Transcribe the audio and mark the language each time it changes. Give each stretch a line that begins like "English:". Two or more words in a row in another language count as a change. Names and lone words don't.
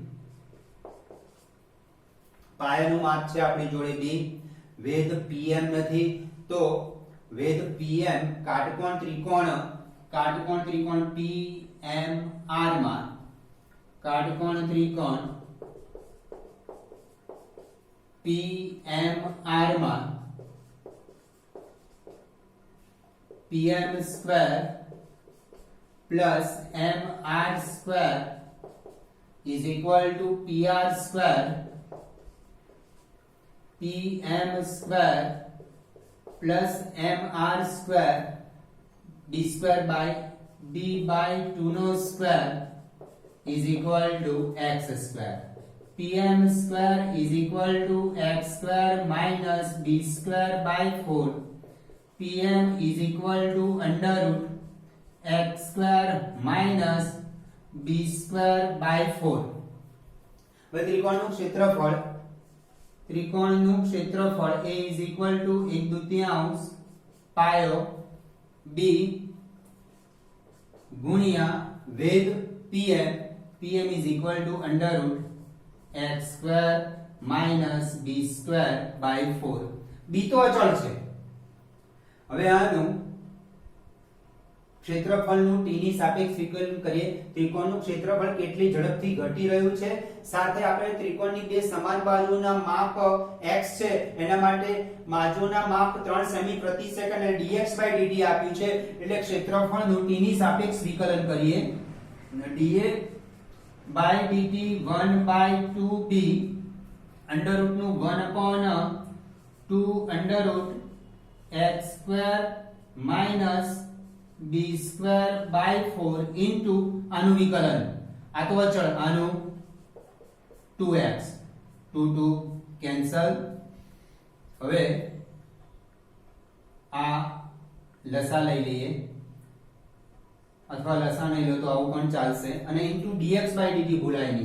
Gujarati: પાયાનું માપ છે આપણી જોડે b, વેધ pm નથી તો વેધ pm કાટકોણ ત્રિકોણ PMR માં કાટકોણ ત્રિકોણ PMR માં
English: pm square plus mr square is equal to pr square. pm square plus mr square d square by d/2 નો square is equal to x square. pm square is equal to x square minus d square by 4. pm is equal to under root x square minus b square by 4.
Gujarati: હવે ત્રિકોણનું ક્ષેત્રફળ
English: a is equal to 1/2
Gujarati: પાયો b ગુણ્યા વેધ
English: pm is equal to under root x square minus b square by 4.
Gujarati: b તો અચળ છે. હવે આનું ક્ષેત્રફળનું t ની સાપેક્ષ વિકલન કરીએ. ત્રિકોણનું ક્ષેત્રફળ કેટલી ઝડપથી ઘટી રહ્યું છે સાથે આપણે ત્રિકોણની બે સમાન બાજુના માપ x છે એના માટે બાજુના માપ 3 સેમી પ્રતિ સેકન્ડ અને dx/dt આપ્યું છે એટલે ક્ષેત્રફળનું t ની સાપેક્ષ વિકલન કરીએ.
English: dx/dt 1/2b under root નું 1/2 under root x square minus b square by 4 into
Gujarati: આનું વિકલન આ તો અચળ આનું
English: 2x 2 કેન્સલ.
Gujarati: હવે આ લસા લઈ લઈએ અથવા લસા નહીં લો તો આવું પણ ચાલશે અને into dx/dt ભૂલાય નહીં.